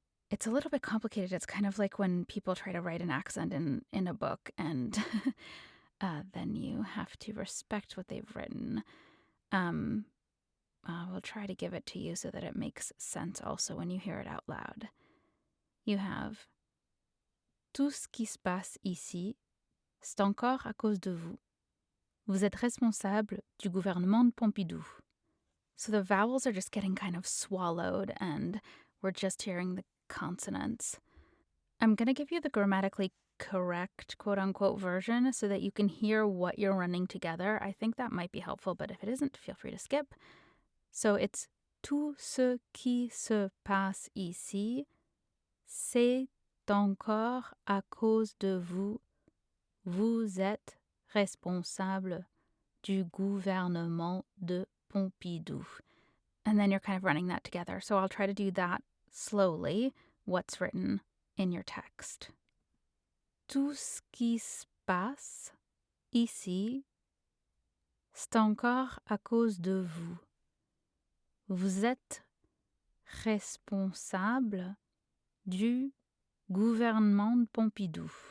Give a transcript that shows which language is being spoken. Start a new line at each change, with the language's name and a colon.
English: It's a little bit complicated. It's kind of like when people try to write an accent in a book, and then you have to respect what they've written. We'll try to give it to you so that it makes sense also when you hear it out loud. You have
French: tout ce qui se passe ici, c'est encore à cause de vous. Vous êtes responsable du gouvernement de Pompidou.
English: So the vowels are just getting kind of swallowed and we're just hearing the consonants. I'm going to give you the grammatically correct quote-unquote version so that you can hear what you're running together. I think that might be helpful, but if it isn't, feel free to skip. So it's
French: tout ce qui se passe ici, c'est encore à cause de vous. Vous êtes responsable du gouvernement de Pompidou.
English: And then you're kind of running that together. So I'll try to do that slowly, what's written in your text.
French: Tout ce qui se passe ici, c'est encore à cause de vous. Vous êtes responsable du gouvernement de Pompidou.